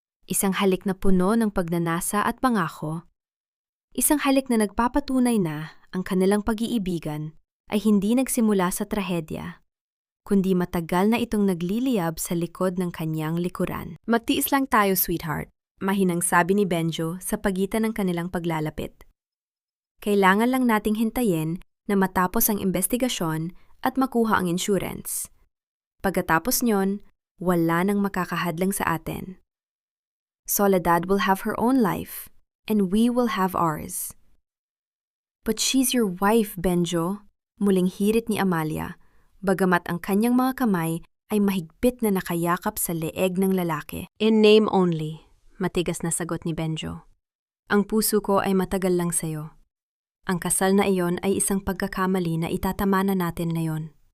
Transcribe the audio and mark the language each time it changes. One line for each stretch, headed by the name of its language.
Filipino: Isang halik na puno ng pagnanasa at pangako. Isang halik na nagpapatunay na ang kanilang pag-iibigan ay hindi nagsimula sa trahedya, kundi matagal na itong nagliliyab sa likod ng kanyang likuran. "Magtiis lang tayo, sweetheart," mahinang sabi ni Benjo sa pagitan ng kanilang paglalapit. "Kailangan lang nating hintayin na matapos ang investigasyon at makuha ang insurance. Pagkatapos nyon, wala nang makakahadlang sa atin.
English: Soledad will have her own life, and we will have ours." "But she's your wife, Benjo,"
Filipino: Muling hirit ni Amalia, bagamat ang kanyang mga kamay ay mahigpit na nakayakap sa leeg ng lalaki.
English: In name only,
Filipino: matigas na sagot ni Benjo. Ang puso ko ay matagal lang sa'yo. Ang kasal na iyon ay isang pagkakamali na itatamana natin ngayon.